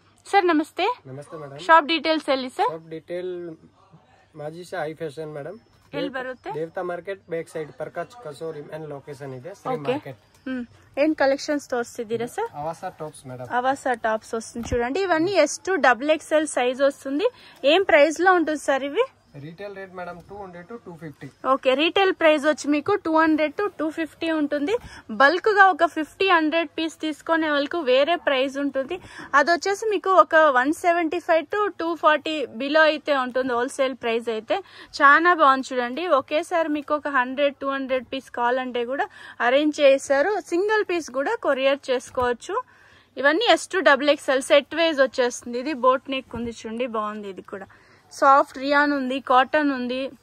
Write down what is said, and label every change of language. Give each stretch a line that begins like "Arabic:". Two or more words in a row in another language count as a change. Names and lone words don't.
Hindi: सर नमस्ते नमस्ते मैडम
English: shop details
Kannada: ಹೇಳಿ ಸರ್
English: shop detail
Kannada: ಮಾಜಿಶಾ ಐ ಫ್ಯಾಷನ್ ಮೇಡಮ್ ಎಲ್ಲಿ ಬರುತ್ತೆ ದೇವತಾ ಮಾರ್ಕೆಟ್
English: back side
Kannada: ಪ್ರಕಾಶ್ ಕಸೋರಿ
English: main location
Kannada: ಇದೆ ಶ್ರೀ ಮಾರ್ಕೆಟ್
Telugu: ఏం కలెక్షన్స్ తోర్సిదిరా సార్ అవాసా టాప్స్ మేడం అవాసా టాప్స్ వస్తుంది చూడండి ఇవన్నీ S2 XXL సైజ్ వస్తుంది ఏం ప్రైస్ లో ఉంటుంది సార్ ఇవి
English: retail rate
Telugu: మేడం 200 to 250 ఓకే
English: retail price
Telugu: వచ్చి మీకు 200 to 250 ఉంటుంది బల్క్ గా ఒక 50-100 పీస్ తీసుకునే వాళ్ళకు వేరే ప్రైస్ ఉంటుంది అది వచ్చేసి మీకు ఒక 175 to 240 బిలో అయితే ఉంటుంది
English: wholesale price
Telugu: అయితే చాలా బాగుంది చూడండి ఒకేసారి మీకు ఒక 100-200 పీస్ కావాలంటే కూడా అరేంజ్ చేశారు సింగిల్ పీస్ కూడా కొరియర్ చేసుకోవచ్చు ఇవన్నీ S2 XXL
English: set wise
Telugu: వచ్చేస్తుంది ఇది
English: boat neck
Telugu: ఉంది చూడండి బాగుంది ఇది కూడా
English: soft rayon
Telugu: ఉంది కాటన్ ఉంది